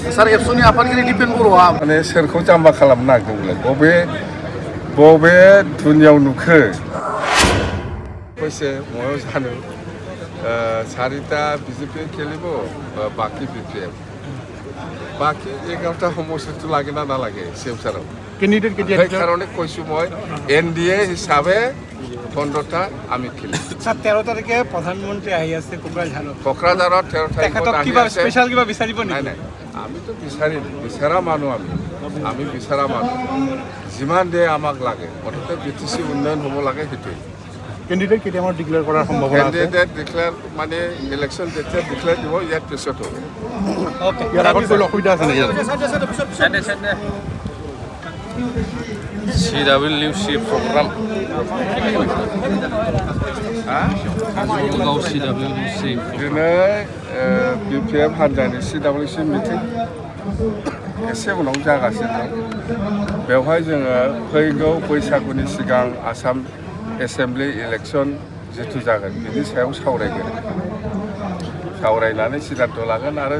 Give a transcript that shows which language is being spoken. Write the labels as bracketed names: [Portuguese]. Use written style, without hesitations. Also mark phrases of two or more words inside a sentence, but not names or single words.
[Bodo] सार एबसुनि आफादगिरि दिपेन बर'आ माने सोरखौ जाम्बा खालामनो नागिरदोंमोनलाय बबे दुनियाव नुखो कैसे मयाव जानो [Assamese] চাৰিটা বিজেপি খেলিব বাকী বিপিএফ বাকী 11টা সমষ্টিটো লাগে না নালাগে শিৱসাগৰত কেণ্ডিডেট কেতিয়া সেই কাৰণে কৈছোঁ মই এনডিএ হিচাপে 15টা আমি খেলিম স্যার 13 তারিখে প্রধানমন্ত্রী আহি আছে কোকৰাঝাৰত 13 তাৰিখত কিবা স্পেশাল কিবা বিচাৰিব নেকি নাই আমিতো বিচাৰা মানুহ আমি বিচাৰা মানুহ যিমান দিয়ে আমাক লাগে মুঠতে বিটিসি উন্নয়ন হ'ব লাগে সেইটোৱেই কেণ্ডিডেট কেতিয়া আমাৰ ডিক্লেয়াৰ কৰাৰ সম্ভাৱনা আছে কেণ্ডিডেট ডিক্লেয়াৰ মানে ইলেকশ্যন যেতিয়া ডিক্লেয়াৰ দিব ইয়াৰ পিছত হ'ব ওকে ইয়াৰ আগত কোনো অসুবিধা আছে নেকি [Bodo] CWC program Jolगाव CWC दिनै BPF हान्जानि CWC मिटिं एसे उनाव जागासिनो दं बेवहाय जोङो फैगौ बैसागुनि सिगां आसाम एसेम्बलि इलेक्सन जिथु जागोन बिनि सायाव सावरायनानै सिद्धान्त लागोन आरो